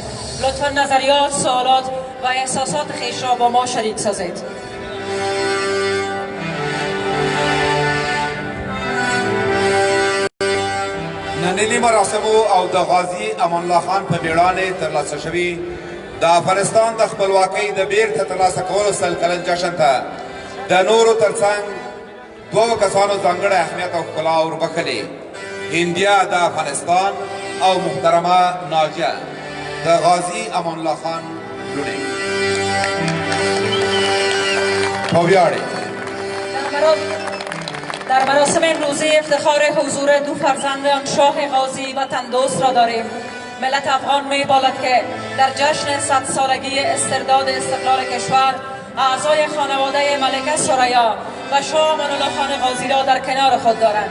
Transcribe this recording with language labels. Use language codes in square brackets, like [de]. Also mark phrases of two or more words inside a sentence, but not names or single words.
[fa] لطفاً نظریات، سوالات و احساسات خویش را با ما شریک سازید. [ps] نننی مراسمو او د غازی امان الله خان په بیړانې ترلاسه شوي د افغانستان د خپلواکۍ د بیرته ترلاسه کولو سل کلن جشن ته د نورو ترڅنګ دوو کسانو ځانګړی اهمیت او ښکلا وربښلې. هندیه د افغانستان او محترمه ناجیه د غازی امان الله خان لوڼې په ویاړې [fa] در مراسم امروزی افتخار حضور دو فرزند آن شاه غازی وطن دوست را داریم. ملت افغان می‌بالد که در جشن 100 سالگی استرداد استقلال کشور اعضای خانواده ملکه ثریا و شاه امان الله خان غازی را در کنار خود دارند.